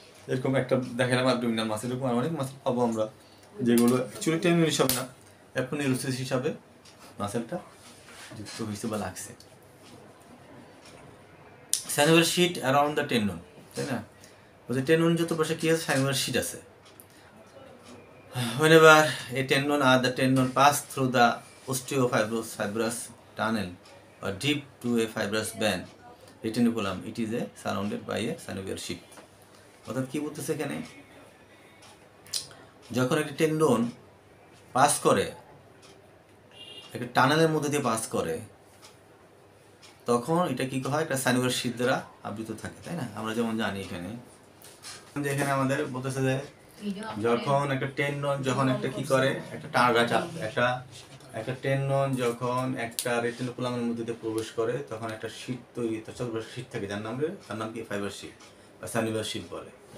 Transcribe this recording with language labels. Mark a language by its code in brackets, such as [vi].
[bn] এরকম একটা দেখালাম অ্যাবডোমিনাল মাসেল, এরকম অনেক মাসেল পাবো আমরা, যেগুলো অ্যাকচুয়ালি টেন্ডন হিসাবে না, অ্যাপোনিউরোসিস হিসাবে মাসেলটা যুক্ত হয়েছে বা লাগছে। Synovial sheet around the tendon, তাই না? বলছে টেন্ডন যত পাশে কী আছে, সাইনোভিয়াল শিট আছে। [en] Whenever a tendon or the tendon pass through the osteofibrous tunnel or deep to a fibrous band, retiniculum, it is surrounded by a synovial sheath. [bn] অর্থাৎ কী বলতেছে এখানে, যখন একটি টেন্ডন পাস করে, একটা টানেলের মধ্যে দিয়ে পাস করে, তখন এটা কী হয়, একটা সাইনোভিয়াল শিট দ্বারা আবৃত থাকে, তাই না? আমরা যেমন জানি এখানে আমাদের বলতেছে যে যখন একটা টেন্ডন যখন একটা কি করে, একটা একটা টেন্ডন যখন একটা রেটিনোকুলামের মধ্যে দিয়ে প্রবেশ করে, তখন একটা শীট তৈরি, চতুর্পাশে শীট থাকে, তার নাম কি ফাইবার শীট বা সাইনোভিয়াল শীট বলে।